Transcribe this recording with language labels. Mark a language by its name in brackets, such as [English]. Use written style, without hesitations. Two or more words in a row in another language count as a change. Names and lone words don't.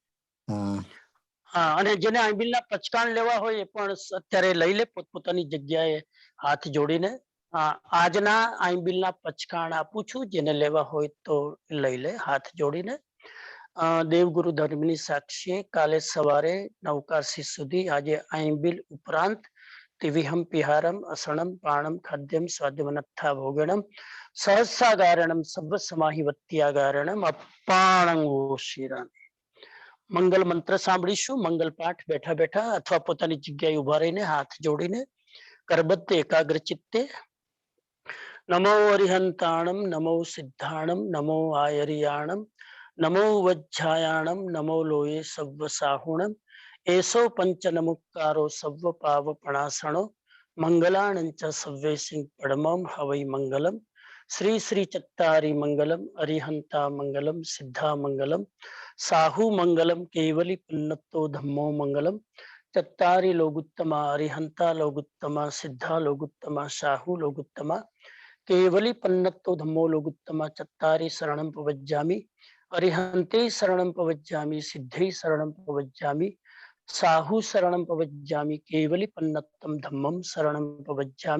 [Gujarati] અને જેને આંબિલના પચકાણ લેવા હોય એ પણ અત્યારે લઈ લે પોતપોતાની જગ્યાએ હાથ જોડીને. આજના આંબિલના પચકાણ આપું છું, જેને લેવા હોય તો લઈ લે હાથ જોડીને. દેવગુરુ ધર્મની સાક્ષીએ કાલે સવારે 9 સુધી આજે આંબિલ ઉપરાંત [Prakrit languages] तिविहं पिहारम असणम पाणम खाद्यम स्वाद्यमनत्था भोगणम सहस्रागारणम सर्व समाहिवत्यागारणम अपाणं ओशिराम. [Gujarati] મંગલ મંત્ર સાંભળીશું. મંગલ પાઠ બેઠા બેઠા અથવા પોતાની જગ્યાએ ઉભા રહીને હાથ જોડીને કરબદ્ધ એકાગ્ર ચિત્તે. [Prakrit languages] નમો અરિહંતાણમ નમો સિદ્ધાણમ નમો આયરિયાણમ નમો વજ્જાયાણમ નમો લોયે સવ્વ સાહુણમ એસો પંચ નમુકારો સવ્વ પાવપણાસણો મંગલાણંચ સવ્વે સિંહ પડમમ હવૈ મંગલમ. શ્રી શ્રી ચત્તારી મંગલમ અરિહંતા મંગલમ સિદ્ધા મંગલમ साहु मंगलम केवली पुन्नतो धम्मो मंगलम. चत्तारी लोगुत्तमा अरिहंता लोगुत्तमा सिद्धा लोगुत्तमा साहु लोगुत्तमा केवली पन्नतो धम्मो लोगुत्तमा. चत्तारी शरणं पवज्जामि अरिहंते शरणं पवज्जामि सिद्धे शरणं पवज्जामि साहु शरणं पवज्जामि केवली पन्नतम धम्मम शरणं पवज्जामि.